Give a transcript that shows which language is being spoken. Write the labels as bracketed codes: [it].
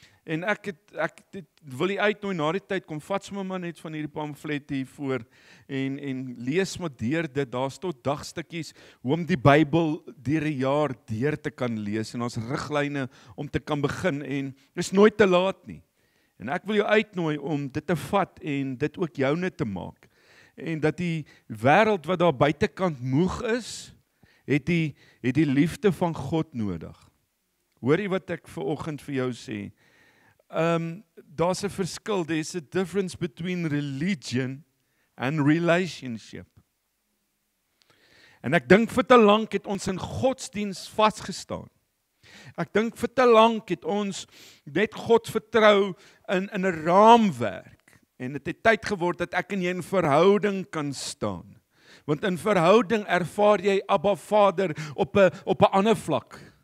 [af] En ek wil die uitnooi na die tyd, kom vat sommer maar net van hierdie pamflet hier voor en lees maar deur dit, daar's tot dagstukkies hoe om die Bybel deur 'n jaar deur te kan lees en ons riglyne om te kan begin en dis nooit te laat nie. En ek wil jou uitnooi om dit te vat en dit ook joune te maak. En dat die wêreld wat daar buitekant moeg is, het die liefde van God nodig. Hoor jy wat ek vanoggend vir jou sê? Daar's 'n verskil, [en] there's a difference between religion and relationship. [af] En ek dink vir te lank het ons in godsdiens vasgestaan. Ek dink vir te lank het ons net God vertrou in 'n raamwerk. En dit het tyd geword dat ek en jy in verhouding kan staan. Want in verhouding ervaar jy Abba Vader op 'n ander vlak.